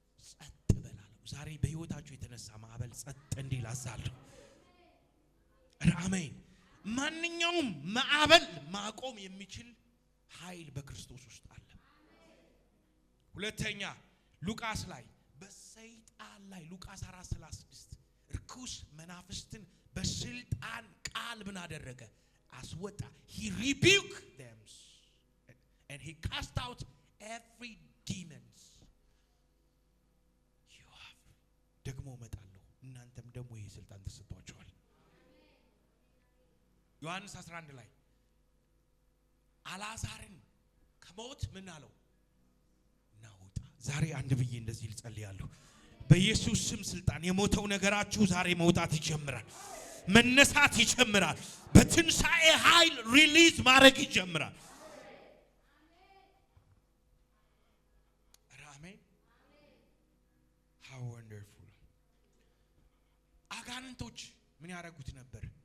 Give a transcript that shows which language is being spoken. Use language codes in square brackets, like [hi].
[am] ጸጥ በላለው። ዛሬ በህይወታችሁ የተነሳ ማዕበል ጸጥ እንዲል አዛለሁ። አሜን። ማንኛውም ማዕበል ማቆም የሚችል ኃይል በክርስቶስ ውስጥ አለ። ሁለተኛ ሉቃስ ላይ በሰይጣን ላይ ሉቃስ 4:36 ርኩስ መናፍስትን በስልጣን ቃል ምን አደረገ? አስወጣ። [en] he rebuked them and he cast out every demons. you have [am] ደግሞ መጣለሁ እናንተም ደግሞ ይሄ ስልጣን ተሰጥቷችኋል። ዮሐንስ 11 ላይ አልዓዛርን ከሞት ምን አለው? ናውጣ። ዛሬ አንድ ብዬ እንደዚህ ልጸልያለሁ። በኢየሱስ ስም ስልጣን የሞተው ነገራችሁ ዛሬ መውጣት ይጀምራል፣ መነሳት ይጀምራል፣ በትንሣኤ ኃይል ሪሊዝ ማድረግ ይጀምራል። አሜን። [en] how wonderful። [am] አጋንንቶች ምን ያደርጉት ነበር?